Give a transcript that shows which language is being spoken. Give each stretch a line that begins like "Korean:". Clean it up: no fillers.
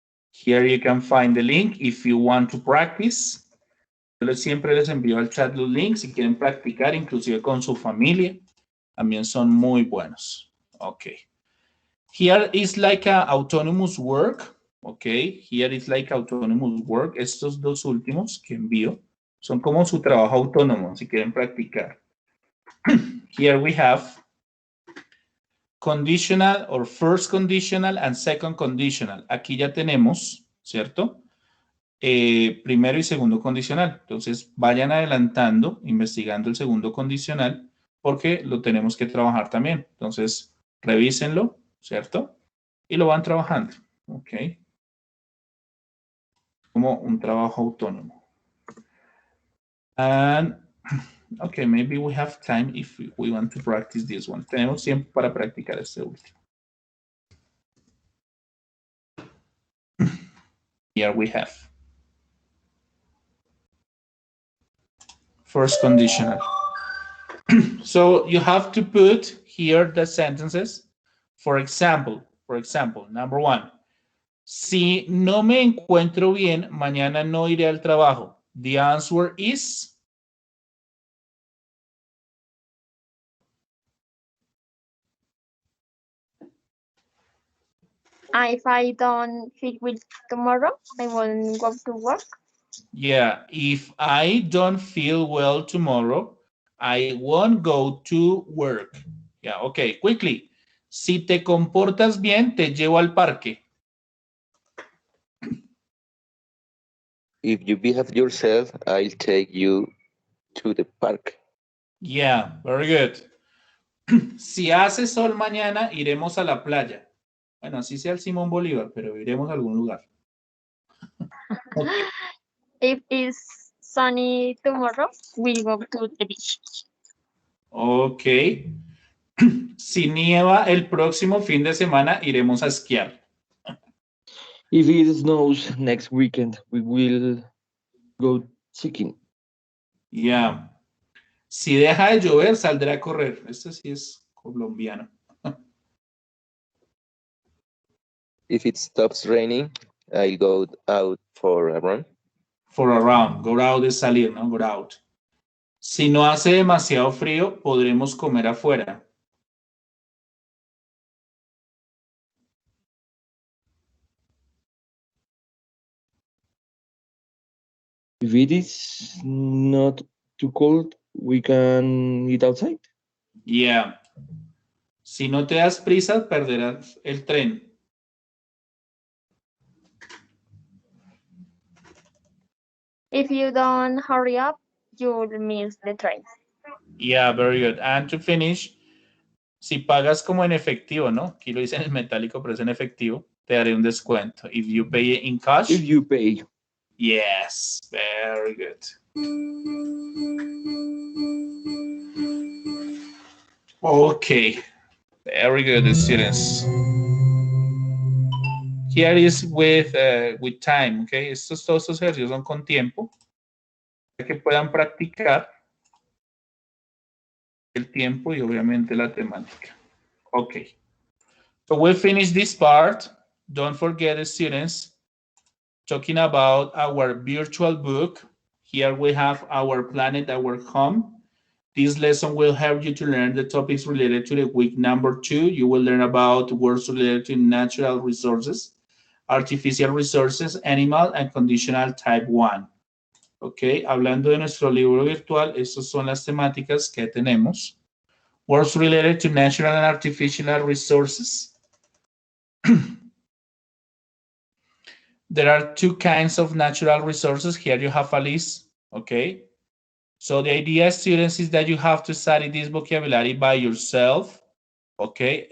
English: Here you can find the link if you want to practice.
Spanish: Yo siempre les envío al chat los links si quieren practicar, inclusive con su familia. También son muy buenos. Ok.
English: Here is like a autonomous work. Ok. Here is like autonomous work.
Spanish: Estos dos últimos que envío son como su trabajo autónomo si quieren practicar.
English: Here we have conditional or first conditional and second conditional.
Spanish: Aquí ya tenemos, ¿cierto? Primero y segundo condicional. Entonces, vayan adelantando, investigando el segundo condicional, porque lo tenemos que trabajar también. Entonces, revísenlo, ¿cierto? Y lo van trabajando, ¿ok? Como un trabajo autónomo.
English: And, okay, maybe we have time if we want to practice this one.
Spanish: Tenemos tiempo para practicar este último.
English: Here we have first conditional. So you have to put here the sentences. For example, number one,
Spanish: si no me encuentro bien, mañana no iré al trabajo.
English: The answer is If I don't feel well tomorrow, I won't go to work. yeah, if I don't feel well tomorrow, I won't go to work. Yeah, okay, quickly.
Spanish: Si te comportas bien, te llevo al parque.
English: If you behave yourself, I'll take you to the park. Yeah, very good.
Spanish: Si hace sol mañana, iremos a la playa. Bueno, así sea el Simón Bolívar, pero iremos a algún lugar.
English: Okay. If it's sunny tomorrow, we'll go to the beach.
Spanish: Ok. Si nieva el próximo fin de semana, iremos a esquiar.
English: If it snows next weekend, we will go skiing.
Spanish: Yeah. Si deja de llover, saldré a correr. Este sí es colombiano.
English: If it stops raining, I'll go out for a run. For a round. Go out
Spanish: es salir, ¿no?
English: Go out.
Spanish: Si no hace demasiado frío, podremos comer afuera.
English: If it is not too cold, we can eat outside.
Spanish: Yeah. Si no te das prisa, perderás el tren.
English: If you don't hurry up, you'll miss the train. Yeah, very good. And to finish,
Spanish: si pagas como en efectivo, ¿no? Aquí lo dice en el metálico, pero es en efectivo, te daré un descuento.
English: If you pay in cash. If you pay. Yes, very good. Okay, very good, students. Here is with time, okay?
Spanish: Todos estos ejercicios son con tiempo, para que puedan practicar el tiempo y obviamente la temática.
English: Okay, so we'll finish this part. Don't forget, students, talking about our virtual book. Here we have our planet, our home. This lesson will help you to learn the topics related to the week number 2. You will learn about words related to natural resources, artificial resources, animal, and conditional type 1.
Spanish: Ok, hablando de nuestro libro virtual, estas son las temáticas que tenemos.
English: Words related to natural and artificial resources. There are two kinds of natural resources. Here you have a list, okay? So the idea, students, is that you have to study this vocabulary by yourself, okay?